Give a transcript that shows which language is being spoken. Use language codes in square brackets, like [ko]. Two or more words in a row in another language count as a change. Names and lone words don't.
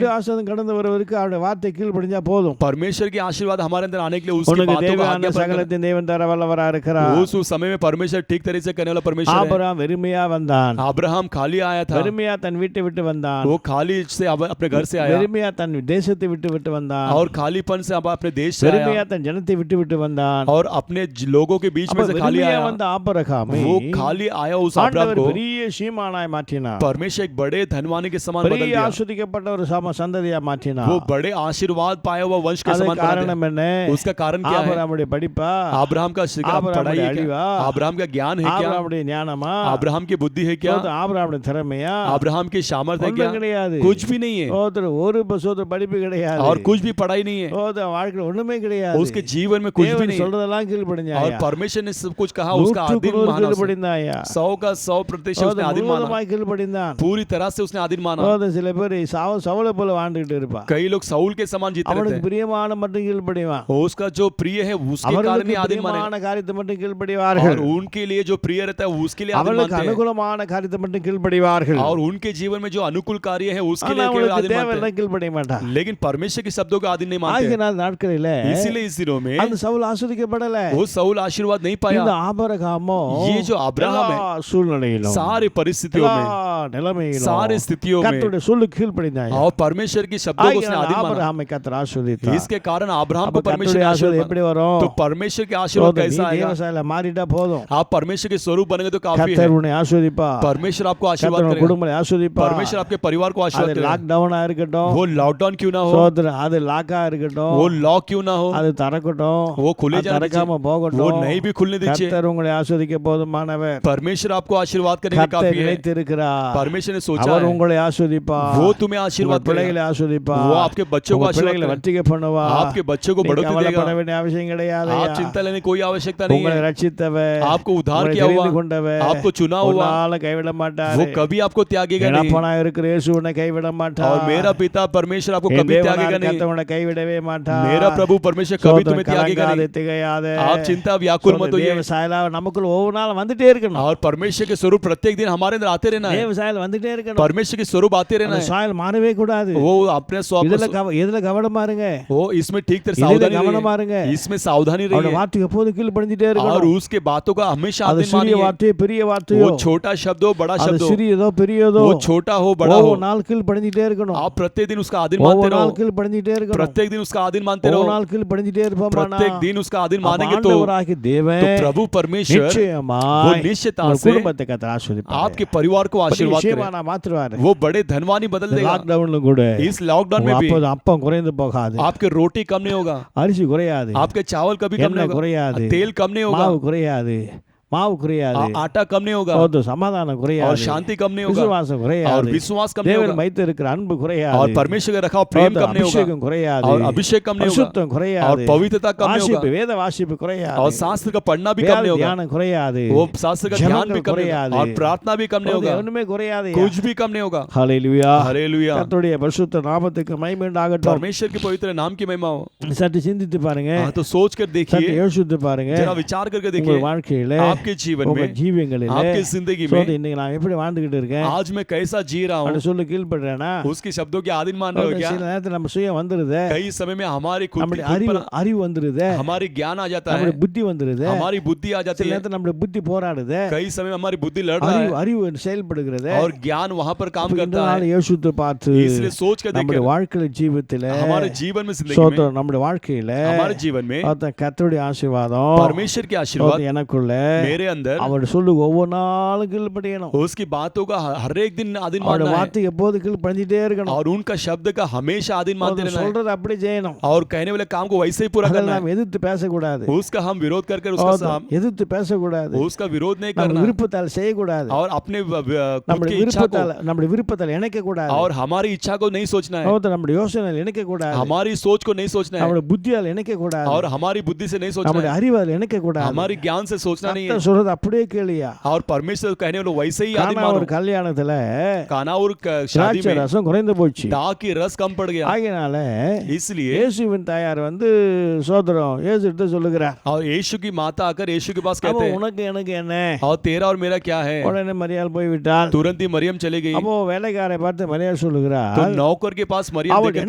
[ta] கர்த்தருடைய ஆசீர்வாதம் கடந்து வருவதற்கு அவருடைய வார்த்தை கீழ்ப்படிஞ்சா போதும். [hi] परमेश्वर की आशीर्वाद हमारे अंदर आने के लिए उसकी [ta] உனக்கு [hi] बातों का [ta] தேவையான [hi] आज्ञापन करना। [ta] சகலத்தையும் தேவன் தர வல்லவரா இருக்கிறார். [hi] उस समय में परमेश्वर ठीक तरीके से करने वाला परमेश्वर है। [ta] ஆபிரகாம் வெறுமையா வந்தான், [hi] अब्राहम खाली आया था, [ta] வெறுமையா தன் வீட்டை விட்டு வந்தான், [hi] वो खाली से अपने घर से आया, [ta] வெறுமையா தன் தேசத்தை விட்டு விட்டு வந்தான், [hi] और खालीपन से अब अपने देश से [ta] வெறுமையா [hi] आया, [ta] தன் ஜனத்தை விட்டு விட்டு வந்தான். [hi] और अपने लोगों के बीच में [ta] அப்ப [hi] से खाली [ta] வெறுமையா [hi] आया, [ta] வந்த ஆபிரகாமை [hi] वो खाली आया उस अब्राहम [ta] ஆண்டவர் [hi] को [ta] பெரிய சீமானாய் மாற்றினார். [hi] परमेश्वर एक बड़े धनवानी के समान बदल [ta] பெரிய [hi] दिया, [ta] ஆசீர்வதிக்கப்பட்ட ஒரு சந்ததியா மாற்றினார். [hi] वो बड़े आशीर्वाद पाया हुआ वंश के [ta] அது [hi] समान बना [ta] காரணம் [hi] दिया। [ta] என்ன? [hi] उसका कारण क्या है? [ta] ஆபிரகாமுடைய படிப்பா, [hi] अब्राहम का अब्राहम पढ़ाई है का क्या? अब्राहम का ज्ञान है क्या? [ta] ஆபிரகாமுடைய ஞானமா, [hi] अब्राहम की बुद्धि है क्या? [ta] ஆபிரகாமுடைய திறமையா, [hi] अब्राहम की सामर्थ है क्या? [ta] ஒண்ணும் கிடையாது. [hi] कुछ भी नहीं है, [ta] ஒரு பசோதர படிப்பு கிடையாது, [hi] और कुछ भी पढ़ाई नहीं है, [ta] வாழ்க்கையில ஒண்ணுமே கிடையாது. [hi] उसके जीवन में कुछ भी [ta] தேவன் [hi] नहीं है, [ta] சொல்றதெல்லாம் [hi] और [ta] கீழ்ப்படிஞ்சாயா, [hi] परमेश्वर ने सब कुछ कहा, उसका आधीन माना, [ta] கீழ்ப்படிந்தாயா, [hi] 100 का 100% उसने आधीन माना, [ta] முழுவதுமாய் கீழ்ப்படிந்தான். [hi] पूरी तरह से उसने आधीन माना। [ta] சில பேர் சவுலை போல வாழ்ந்துகிட்டு இருப்பான், [hi] कई लोग साउल के समान जीते रहते [ta] அவனுக்கு [hi] हैं, [ta] பிரியமான மட்டும் கீழ்ப்படிவான், [hi] और उसका जो प्रिय है उसके कारण [ta] அவர்களுக்கு [hi] ही आधीन माने, [ta] பிரியமான காரியத்தை மட்டும் கீழ்ப்படிவார்கள், [hi] और उनके लिए जो प्रिय रहता है उसके लिए आधीन [ta] அவர்களுக்கு [hi] मानते हैं, [ta] அனுகூலமான காரியத்தை மட்டும் கீழ்ப்படிவார்கள். [hi] और उनके जीवन में जो अनुकूल कार्य है उसके [ta] ஆனா [hi] लिए केवल [ta] அவனுக்கு [hi] आधीन मानते [ta] தேவையெல்லாம் கீழ்ப்படிய மாட்டான். [hi] हैं, लेकिन परमेश्वर के शब्दों का आधीन नहीं मानते हैं। [ta] ஆகினால் நாட்களில [hi] इसीलिए इस दिनों में [ta] அந்த சவுல் ஆசீர்வதிக்கப்படல. [hi] वो साउल आशीर्वाद नहीं पाया। [ta] இந்த ஆபிரகாமோ [hi] ये जो अब्राहम है, [ta] எல்லா சூழ்நிலையிலும், [hi] सारी परिस्थितियों [ta] எல்லா [hi] में, [ta] நிலைமையிலும் [hi] सारी स्थितियों में, [ta] கர்த்தருடைய சொல்லுக்கு கீழ்ப்படிந்தாயா. [hi] और परमेश्वर की शब्दों को उसने [ta] ஆகினால் [hi] आधीन माना। [ta] ஆபிரகாமை கர்த்தர் ஆசீர்வதித்தார். [hi] इसके कारण अब्राहम [ta] அப்ப [hi] को परमेश्वर [ta] கர்த்தருடைய [hi] ने [ta] ஆசீர்வாதம் [hi] आशीर्वाद, [ta] எப்படி வரும்? [hi] तो परमेश्वर के आशीर्वाद [ta] நீ [hi] कैसा आएगा? [ta] தேவசாயில மாறிட்டா போதும், [hi] आप परमेश्वर के स्वरूप बनेंगे तो काफी है। [ta] கர்த்தர் உன்னை ஆசீர்வதிப்பார், [hi] परमेश्वर आपको आशीर्वाद [ta] கர்த்தர் உன் [hi] करेगा, [ta] குடும்பத்தை ஆசீர்வதிப்பார். [hi] परमेश्वर आपके परिवार को [ta] அது [hi] आशीर्वाद करेगा। [ta] லாக்டவுனா இருக்கட்டும், [hi] वो लॉकडाउन क्यों ना हो, [ta] சோதர அது லாக்கா இருக்கட்டும், [hi] वो लॉक क्यों ना हो, [ta] அது திறக்கட்டும், [hi] वो खुले [ta] அது [hi] जाने [ta] திறக்காம [hi] दीजिए, [ta] போகட்டும். [hi] वो नहीं भी खुलने दीजिए। [ta] கர்த்தர் உங்களை ஆசீர்வதிக்க போதுமானவர். [hi] परमेश्वर आपको आशीर्वाद करने के [ta] கர்த்தர் [hi] काफी है। [ta] நினைத்திருக்கிறார், [hi] परमेश्वर ने सोचा [ta] அவர் [hi] है, [ta] உங்களை ஆசீர்வதிப்பார், [hi] वो तुम्हें [ta] உங்கள் [hi] आशीर्वाद [ta] பிள்ளைகளை [hi] करेगा, [ta] ஆசீர்வதிப்பார், [hi] वो आपके बच्चों को [ta] உங்கள் [hi] आशीर्वाद [ta] பிள்ளைகளை [hi] करेगा, [ta] வர்த்திக்க பண்ணுவார். [hi] आपके बच्चों को [ta] நீ [hi] बढ़ोतरी [ta] கவலைப்பட [hi] देगा, [ta] வேண்டிய அவசியம் கிடையாது. [hi] आप चिंता लेने की कोई आवश्यकता नहीं [ta] உங்களை [hi] है, [ta] ரட்சித்தவர், [hi] आप आपको उद्धार [ta] உங்களை [hi] किया [ta] தெரிந்து [hi] हुआ, [ta] கொண்டவர் [hi] आपको चुना [ta] ஒரு [hi] हुआ, [ta] நாளும் கைவிட [hi] वो [ta] மாட்டாரு. [hi] कभी आपको त्यागेगा नहीं। [ta] இழப்பனா இருக்கிற இயேசு உன்னை கைவிட [hi] और [ta] மாட்டார். [hi] मेरा पिता परमेश्वर आपको [ta] என் [hi] कभी [ta] தேவனார் [hi] त्यागेगा नहीं। [ta] கர்த்தர் உன்னை கைவிடவே மாட்டார். [hi] मेरा प्रभु परमेश्वर कभी [ta] சோதரன் [hi] तुम्हें त्यागेगा [ta] கலங்காதே, [hi] नहीं। [ta] திகையாதே. [hi] आप चिंता व्याकुल मत होइए। [ta] தேவ சாயலாக நமக்குள்ள ஒவ்வொரு நாளும் வந்துட்டே இருக்கணும். [hi] और परमेश्वर के स्वरूप प्रत्येक दिन हमारे अंदर आते रहना है। [ta] தேவ சாயல் வந்துட்டே இருக்கணும். [hi] परमेश्वर के स्वरूप आते रहना [ta] அந்த [hi] है। [ta] சாயல் மாறவே கூடாது. [hi] वो अपने [ta] எதுல கவனமா இருங்க, [hi] वो इसमें ठीक तरह [ta] இதுல [hi] सावधानी [ta] கவனமா இருங்க. [hi] रहिए, इसमें सावधानी [ta] அவருடைய [hi] रहिए। [ta] வார்த்தைக்கு எப்போதும் கீழ்ப்படிஞ்சிட்டே [hi] और [ta] இருக்கணும். [hi] उसके बातों का हमेशा [ta] அது [hi] आदर [ta] சிறிய [hi] मानिए। [ta] வார்த்தையோ பெரிய வார்த்தையோ, [hi] वो छोटा शब्द हो बड़ा [ta] அது [hi] शब्द हो, [ta] சிறியதோ பெரியதோ, [hi] वो छोटा हो बड़ा हो, [ta] ஒவ்வொரு நாள் கீழ்ப்படிஞ்சிட்டே இருக்கணும். [hi] आप प्रत्येक दिन उसका आदर मानते [ta] ஒவ்வொரு நாள் [hi] रहो। [ta] கீழ்ப்படிஞ்சிட்டே இருக்கணும். [hi] प्रत्येक दिन उसका आदर मानते [ta] ஒவ்வொரு [hi] रहो। [ta] நாள் கீழ்ப்படிஞ்சிட்டே இருப்போமானா [hi] प्रत्येक दिन उसका आदर मानेंगे तो [ta] ஆண்டவராகிய தேவன் [hi] प्रभु परमेश्वर वो [ta] நிச்சயமாய் [hi] निश्चितता [ta] உங்கள் [hi] से [ta] குடும்பத்தை கர்த்தர் ஆசீர்வதிப்பார். [hi] आपके परिवार को आशीर्वाद [ta] நிச்சயமா [hi] करे। [ta] நான் மாத்துவாரு. [hi] वो बड़े धनवानी बदल देगा। [ta] லாக்டவுன்ல கூட [hi] इस लॉकडाउन में भी [ta] அப்போது அப்பம் குறைந்து போகாது, [hi] आपके रोटी कम नहीं होगा, [ta] அரிசி குறையாது, [hi] आपके चावल कभी कम नहीं [ta] எண்ணெய் குறையாது, [hi] होगा, तेल कम नहीं होगा, [ta] மாவு குறையாது, மாவு குறையாது, [hi] आटा कम नहीं होगा, [ta] போதும் சமாதானம் [hi] और [ta] குறையாது, [hi] शांति कम नहीं होगा, [ta] விசுவாசம் [hi] और [ta] குறையாது, [hi] विश्वास कम नहीं [ta] தேவன் [hi] होगा, [ta] வைத்து இருக்கிற அன்பு [hi] और [ta] குறையாது, [hi] परमेश्वर का रखा हुआ प्रेम कम नहीं होगा, [ta] அபிஷேகம் குறையாது, [hi] और अभिषेक कम नहीं होगा, [ta] பரிசுத்தம் [hi] और [ta] குறையாது, [hi] पवित्रता कम नहीं [ta] வாசிப்பு [hi] होगा, [ta] வேத வாசிப்பு [hi] और [ta] குறையாது, [hi] शास्त्र का पढ़ना भी कम [ta] வேத [hi] नहीं होगा, [ta] தியானம் குறையாது, [hi] वो शास्त्र का ध्यान भी [ta] ஜெபங்கள் [hi] कम नहीं होगा, [ta] குறையாது, [hi] और प्रार्थना भी कम नहीं [ta] போதும், [hi] होगा, [ta] ஒண்ணுமே குறையாது. [hi] कुछ भी कम नहीं होगा। [ta] ஹல்லேலூயா. [hi] हालेलुया। [ta] கர்த்தருடைய பரிசுத்த நாமத்துக்கு மகிமை உண்டாகட்டும். [hi] परमेश्वर के पवित्र नाम की महिमा हो। [ta] சற்று சிந்தித்து பாருங்க, [hi] हाँ, तो सोच कर [ta] சற்று [hi] देखिए, [ta] யோசித்து பாருங்க. [hi] जरा विचार करके [ta] உங்க [hi] देखिए, [ta] வாழ்க்கையில, [hi] आपके जीवन [ta] உங்க [hi] में, [ta] ஜீவியங்களில [hi] आपकी जिंदगी में [ta] சோதனை இன்னைக்கு நான் எப்படி வாழ்ந்துகிட்டு இருக்கேன் [hi] आज मैं कैसा जी रहा [ta] அப்படி [hi] हूँ, [ta] சொல்லி கீழ்படுறேனா? [hi] उसके शब्दों के आधीन मान रहे हो क्या? [ta] சில நேரத்தில் நம்ம சுயம் வந்துருதே, [hi] कई समय में हमारी खुद [ta] நம்முடைய [hi] की खुद पर [ta] அறிவு வந்துருதே, [hi] हमारी ज्ञान आ जाता [ta] நம்முடைய [hi] है, [ta] புத்தி வந்துருதே, [hi] हमारी बुद्धि आ जाती [ta] சில [hi] है, [ta] நேரத்தில் நம்முடைய புத்தி போராடுதே, [hi] कई समय में हमारी बुद्धि लड़ रहा [ta] அறிவு [hi] है [ta] அறிவு செயல்படுகிறதே. [hi] और ज्ञान वहां पर काम [ta] இந்த [hi] करता [ta] நாள் [hi] है। [ta] யோசித்து பார்த்து [hi] इसलिए सोच कर [ta] நம்முடைய [hi] देखिए, [ta] வாழ்க்கை ஜீவித்தில [hi] हमारे जीवन में, जिंदगी में, [ta] சோதரம் நம்முடைய வாழ்க்கையில [hi] हमारे जीवन में [ta] கர்த்தருடைய ஆசீர்வாதம் [hi] परमेश्वर के आशीर्वाद [ta] எனக்குள்ள [hi] मेरे अंदर, [ta] அவர் சொல்லு ஒவ்வொரு நாளும் கீழ்ப்படியணும். [hi] उसकी बातों का हर एक दिन आधीन [ta] அவருடைய [hi] मानना है, [ta] வார்த்தை எப்போது கீழ்ப்படிஞ்சிட்டே இருக்கணும். [hi] और उनका शब्द का हमेशा आधीन मानते [ta] அவர் [hi] रहना है, [ta] சொல்றது அப்படி செய்யணும். [hi] और कहने वाले काम को वैसे ही पूरा [ta] அதில் [hi] करना [ta] நாம் எதிர்த்து பேசக்கூடாது, [hi] है। उसका हम विरोध कर [ta] எதிர்த்து பேசக்கூடாது, [hi] उसका विरोध नहीं [ta] நம்ம [hi] करना है, [ta] விருப்பத்தால் செய்யக்கூடாது, [hi] और अपने खुद [ta] நம்முடைய [hi] की इच्छा को, [ta] நம்முடைய விருப்பத்தால் இணைக்க கூடாது, [hi] और हमारी इच्छा को नहीं सोचना है, [ta] நம்முடைய யோசனையில் இணைக்க கூடாது, [hi] हमारी सोच को नहीं सोचना है, [ta] நம்முடைய புத்தியால் இணைக்க கூடாது, [hi] और हमारी बुद्धि से नहीं सोचना [ta] நம்முடைய [hi] है, [ta] அறிவால் இணைக்க கூடாது. [hi] हमारी ज्ञान से सोचना नहीं है, [ta] கர்த்தர் சொல்றது அப்படியே கேளியா. [hi] और परमेश्वर कहने वाले वैसे ही आदि [ta] கானா [hi] मानो। [ta] ஒரு கல்யாணத்துல [hi] काना और शादी [ta] திராட்சை [hi] में [ta] ரசம் குறைந்து போச்சு. [hi] दाग की रस कम पड़ गया, [ta] ஆகையினால [hi] इसलिए [ta] இயேசுவின் தாயார் சோதரம் இயேசு கிட்ட சொல்லுகிறார், [hi] और यीशु की माता आकर यीशु के पास [ta] அப்போ [hi] कहते हैं, [ta] உனக்கு எனக்கு என்ன? [hi] और तेरा और मेरा क्या है? [ta] உடனே மரியாள் போய்விட்டாள். [hi] तुरंत ही मरियम चली गई। [ta] அப்போ வேலைக்காரை பார்த்து மரியாள் [hi] तो [ta] சொல்லுகிறார், [hi] नौकर के पास मरियम [ta] அவர் [hi] देखकर